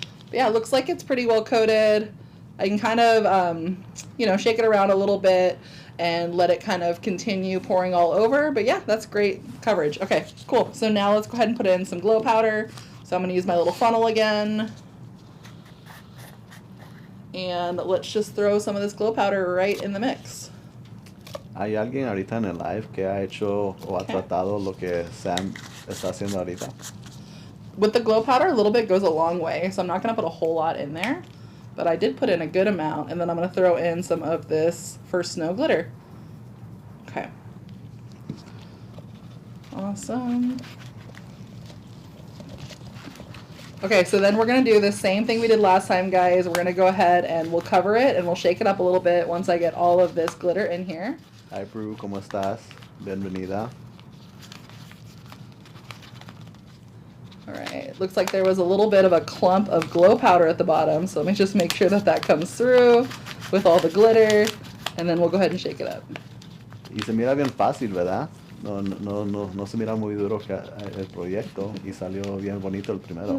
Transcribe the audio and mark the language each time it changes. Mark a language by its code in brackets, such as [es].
[en] But yeah, it looks like it's pretty well coated. I can kind of, shake it around a little bit and let it kind of continue pouring all over. But yeah, that's great coverage. Okay, cool. So now let's go ahead and put in some glow powder. So I'm going to use my little funnel again. And let's just throw some of this glow powder right in the mix. [es] ¿Hay alguien ahorita en el live que ha hecho o ha tratado lo que Sam está haciendo ahorita? [en] With the glow powder, a little bit goes a long way, so I'm not going to put a whole lot in there. But I did put in a good amount, and then I'm going to throw in some of this First Snow glitter. Okay. Awesome. Okay, so then we're going to do the same thing we did last time, guys. We're going to go ahead and we'll cover it, and we'll shake it up a little bit once I get all of this glitter in here. Hi, [es] Prue, ¿cómo estás? Bienvenida. [en] All right, looks like there was a little bit of a clump of glow powder at the bottom, so let me just make sure that that comes through with all the glitter, and then we'll go ahead and shake it up. [es] Y se mira bien fácil, ¿verdad? No se mira muy duro el proyecto y salió bien bonito el primero.